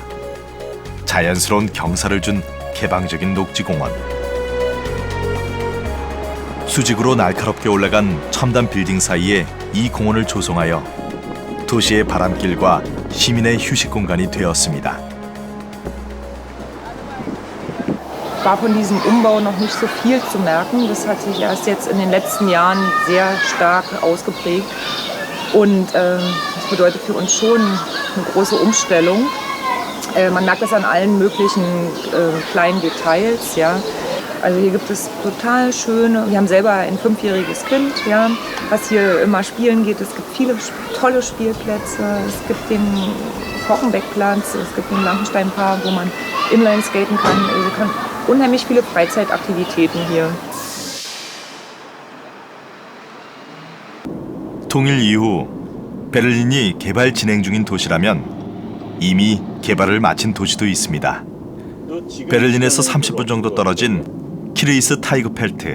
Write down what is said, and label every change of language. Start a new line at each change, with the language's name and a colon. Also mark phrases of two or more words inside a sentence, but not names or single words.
Korean: 자연스러운 경사를 준 개방적인 녹지공원. 수직으로 날카롭게 올라간 첨단 빌딩 사이에 이 공원을 조성하여 도시의 바람길과 시민의 휴식 공간이 되었습니다.
German: War von diesem Umbau noch nicht so viel zu merken. Das hat sich erst jetzt in den letzten Jahren sehr stark ausgeprägt. Und das bedeutet für uns schon eine große Umstellung. Man merkt das an allen möglichen kleinen Details. Ja. Also hier gibt es total schöne, wir haben selber ein 5-jähriges Kind, ja, was hier immer spielen geht. Es gibt viele tolle Spielplätze. Es gibt den Fochenbeckplatz, es gibt den Blankensteinpark, wo man Inline skaten kann. Also kann unheimlich viele Freizeitaktivitäten hier.
Korean: 통일 이후 베를린이 개발 진행 중인 도시라면 이미 개발을 마친 도시도 있습니다. 베를린에서 30분 정도 떨어진 키르이스 타이그펠트.